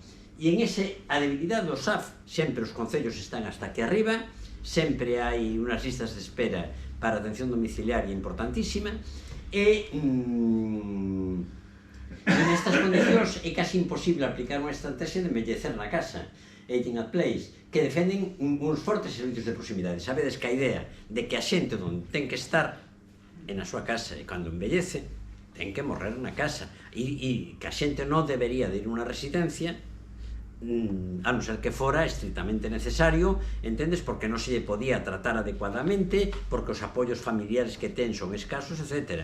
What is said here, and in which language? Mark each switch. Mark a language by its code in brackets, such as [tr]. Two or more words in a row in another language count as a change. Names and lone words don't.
[gl] E en a debilidade do SAF, sempre os concellos están hasta aquí arriba, sempre hai unhas listas de espera para atención domiciliaria importantísima, e nestas condicións é casi imposible aplicar unha estrategia de envellecer na casa, [en] aging at place, [gl] que defenden uns fortes servicios de proximidade. Sabedes que a idea de que a xente onde ten que estar é na súa casa, e cando envellece ten que morrer na casa, e que a xente non debería de ir a unha residencia, a non ser que fora estritamente necesario, entendes, porque non se lle podía tratar adecuadamente, porque os apoios familiares que ten son escasos, etc.